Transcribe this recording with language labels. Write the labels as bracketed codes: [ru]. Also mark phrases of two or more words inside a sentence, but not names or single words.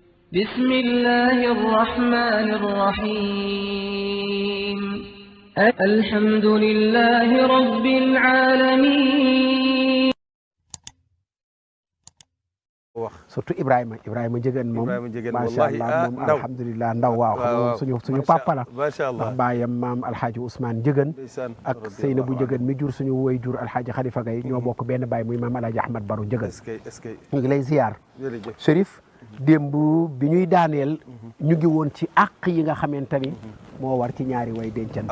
[ar] بسم الله الرحمن الرحيم الحمد لله رب العالمين. [wo] surtout Ibrahima Njëgën moom [ar] ما شاء الله [wo] moom alhamdulilah ndaw waaw suñu papa la ndax baayam maam alhaaji Ousmane Njëgën ak Seynabou Njëgën mi jur suñu woy jur alhaaji Khalifa Gaye ñoo bokk benn baay muy maam alhaaji Ahmad Baro Njëgën ñu ngi lay ziar Chérif démb bi ñuy daaneel ñu ngi woon ci àq yi nga xamante ni moo war ci ñaari way dencante